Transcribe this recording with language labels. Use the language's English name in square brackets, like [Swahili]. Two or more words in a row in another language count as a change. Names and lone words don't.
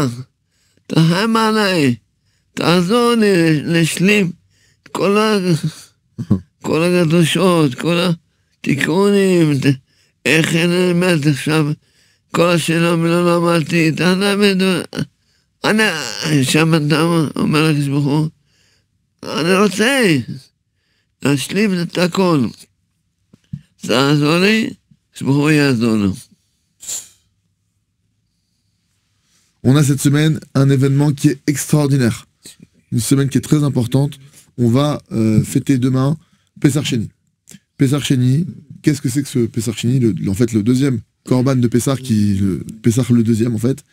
[Hebrew] תחם עליי, תעזור לי להשלים כל הקדושות, כל התיקונים, איך נלמד עכשיו כל השלום לא למדתי, תלמד, אני, שם אתה אומר לקדוש ברוך הוא, אני רוצה להשלים את הכל. תעזור לי, הקדוש ברוך הוא יעזור לו. [French] On a cette semaine un événement qui est extraordinaire. Une semaine qui est très importante. On va fêter demain Pessar Sheni. Pessar Sheni, qu'est-ce que c'est que ce Pessar Sheni? En fait, le deuxième Korban de Pessar, Pessar le deuxième en fait.